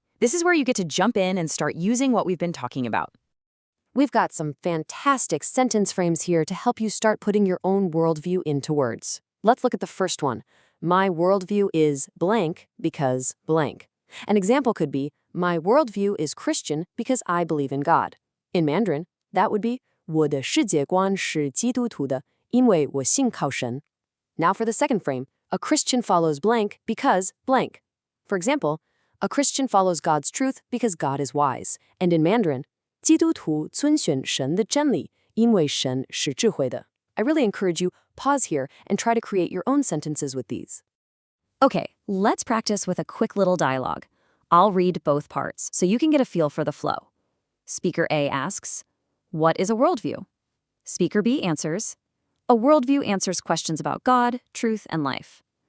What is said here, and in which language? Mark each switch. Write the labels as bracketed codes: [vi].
[en] This is where you get to jump in and start using what we've been talking about. We've got some fantastic sentence frames here to help you start putting your own worldview into words. Let's look at the first one. My worldview is blank because blank. An example could be, my worldview is Christian because I believe in God. In Mandarin, that would be, [zh] 我的世界观是基督徒的，因为我信靠神. [en] Now for the second frame, a Christian follows blank because blank. For example, a Christian follows God's truth because God is wise. And in Mandarin, [zh] 基督徒遵循神的真理，因为神是智慧的. [en] I really encourage you, pause here and try to create your own sentences with these. Okay, let's practice with a quick little dialogue. I'll read both parts so you can get a feel for the flow. Speaker A asks, what is a worldview? Speaker B answers, a worldview answers questions about God, truth, and life.